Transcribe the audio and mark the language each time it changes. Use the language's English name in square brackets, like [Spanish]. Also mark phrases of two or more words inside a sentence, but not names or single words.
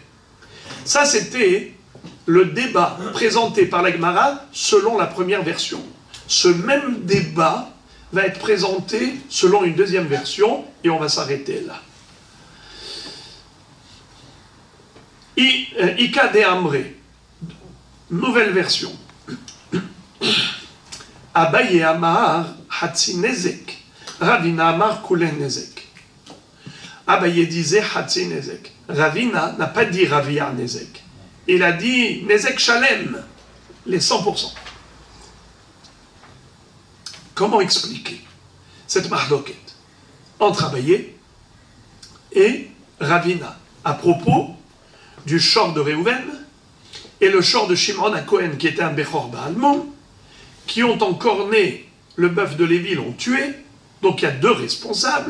[French] Ça c'était le débat présenté par la Gemara selon la première version. Ce même débat va être présenté selon une deuxième version et on va s'arrêter là. [Aramaic] איכא דאמרי. [French] Nouvelle version. [Aramaic] אביי אמר חצי נזק. רבינא אמר כולו נזק. [French] Abaye disait [Hebrew] חצי נזק. [French] Ravina n'a pas dit [Hebrew] רביע נזק. [French] Il a dit [Hebrew] נזק שלם, [French] les 100%. Comment expliquer cette mahloket entre Abaye et Ravina à propos du Shor de Réhouven et le Shor de Shimon à Cohen, qui était un [Hebrew] בכור בעלמא, [French] qui ont encorné le bœuf de Lévi, l'ont tué, donc il y a deux responsables.